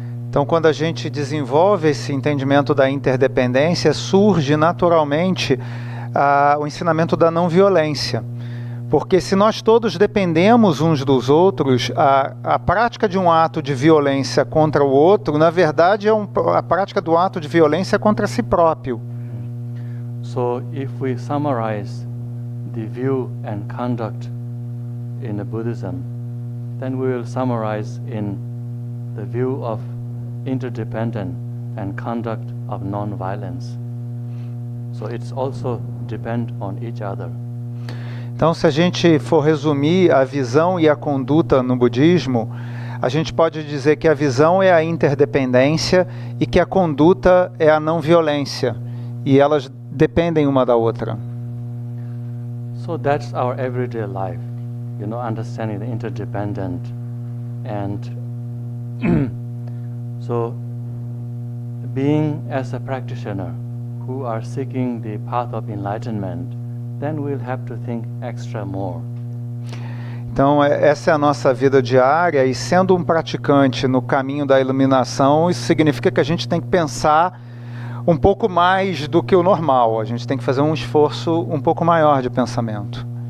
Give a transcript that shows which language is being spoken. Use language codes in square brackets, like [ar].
[pt] Então, quando a gente desenvolve esse entendimento da interdependência, surge naturalmente o ensinamento da não violência. Porque se nós todos dependemos uns dos outros, a prática de um ato de violência contra o outro, na verdade, a prática do ato de violência contra si próprio. [en] So, if we summarize the view and conduct in the Buddhism, then we will summarize in the view of interdependent and conduct of non-violence. So it's also depend on each other. [pt] Então, se a gente for resumir a visão e a conduta no budismo, a gente pode dizer que a visão é a interdependência e que a conduta é a não violência. E elas dependem uma da outra. [en] So that's our everyday life, you know, understanding the interdependent. And so being as a practitioner who are seeking the path of enlightenment, then we'll have to think extra more. [pt] Então, essa é a nossa vida diária, e sendo um praticante no caminho da iluminação, isso significa que a gente tem que pensar um pouco mais do que o normal. A gente tem que fazer um esforço um pouco maior de pensamento.